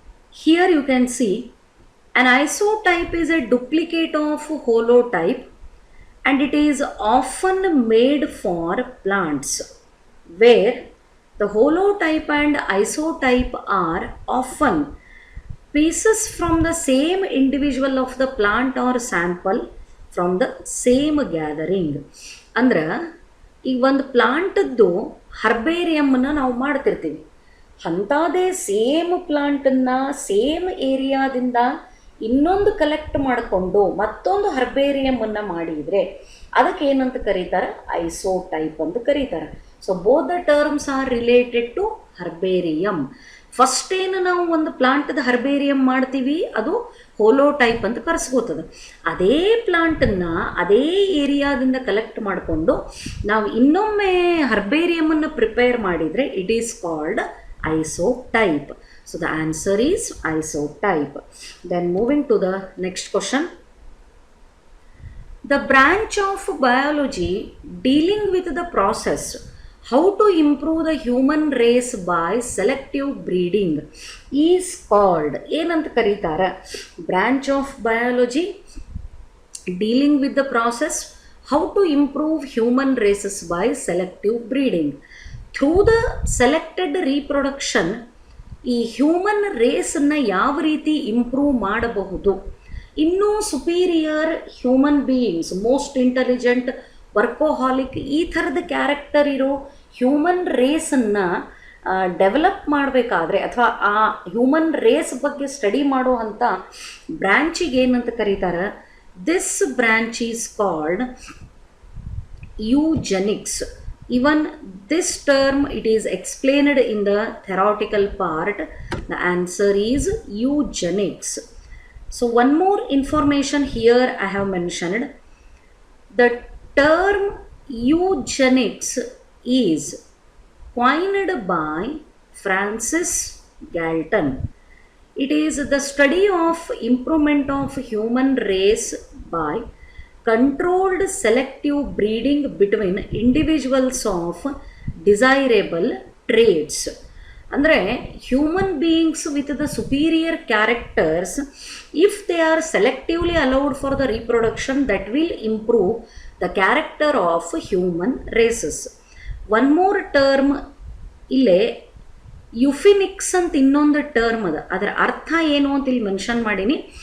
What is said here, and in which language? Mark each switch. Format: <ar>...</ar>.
<en>Here you can see an isotype is a duplicate of holotype and it is often made for plants where the holotype and isotype are often pieces from the same individual of the plant or sample from the same gathering.</en> <kn>ಅಂದ್ರೆ ಈಗ ಒಂದು ಪ್ಲಾಂಟದ್ದು ಹರ್ಬೇರಿಯಮ್ಮನ್ನ ನಾವು ಮಾಡ್ತಿರ್ತೀವಿ, ಅಂಥದ್ದೇ same ಪ್ಲಾಂಟನ್ನು same ಏರಿಯಾದಿಂದ ಇನ್ನೊಂದು collect ಮಾಡಿಕೊಂಡು ಮತ್ತೊಂದು ಹರ್ಬೇರಿಯಮ್ಮನ್ನು ಮಾಡಿದರೆ ಅದಕ್ಕೆ ಏನಂತ ಕರೀತಾರೆ? ಐಸೋಟೈಪ್ ಅಂತ ಕರೀತಾರೆ.</kn> <en>So both the terms are related to herbarium.</en> <kn>First ಏನು ನಾವು ಒಂದು ಪ್ಲಾಂಟ್ದ ಹರ್ಬೇರಿಯಮ್ ಮಾಡ್ತೀವಿ ಅದು ಹೋಲೋಟೈಪ್ ಅಂತ ಕರೆಸ್ಕೋತದೆ. ಅದೇ ಪ್ಲಾಂಟನ್ನು ಅದೇ ಏರಿಯಾದಿಂದ ಕಲೆಕ್ಟ್ ಮಾಡಿಕೊಂಡು ನಾವು ಇನ್ನೊಮ್ಮೆ ಹರ್ಬೇರಿಯಮನ್ನು ಪ್ರಿಪೇರ್ ಮಾಡಿದರೆ</kn> <en>It is called isotype. So the answer is isotype. Then moving to the next question. The branch of biology dealing with the process how to improve the human race by selective breeding is called</en> <kn>ಏನಂತ ಕರೀತಾರೆ?</kn> <en>Branch of biology dealing with the process how to improve human races by selective breeding. Through the selected reproduction</en> <kn>ಈ human ರೇಸನ್ನು ಯಾವ ರೀತಿ improve ಮಾಡಬಹುದು, ಇನ್ನೂ superior human beings, most intelligent, workaholic ಈ ಥರದ character ಇರೋ ಹ್ಯೂಮನ್ ರೇಸನ್ನು ಡೆವಲಪ್ ಮಾಡಬೇಕಾದ್ರೆ ಅಥವಾ ಆ ಹ್ಯೂಮನ್ ರೇಸ್ ಬಗ್ಗೆ ಸ್ಟಡಿ ಮಾಡೋ ಅಂಥ ಬ್ರ್ಯಾಂಚಿಗೆ ಏನಂತ ಕರೀತಾರೆ?</kn> <en>This branch is called eugenics. Even this term it is explained in the theoretical part. The answer is eugenics. So one more information here I have mentioned. The term eugenics is coined by Francis Galton. It is the study of improvement of human race by controlled selective breeding between individuals of desirable traits.</en> <kn>ಅಂದರೆ</kn> <en>Human beings with the superior characters if they are selectively allowed for the reproduction that will improve the character of human races. One more term</en> <kn>ಇಲ್ಲೇ ಯುಫಿನಿಕ್ಸ್ ಅಂತ ಇನ್ನೊಂದು term ಅದ, ಅದರ ಅರ್ಥ ಏನು ಅಂತ ಇಲ್ಲಿ ಮೆನ್ಷನ್ ಮಾಡೀನಿ.</kn>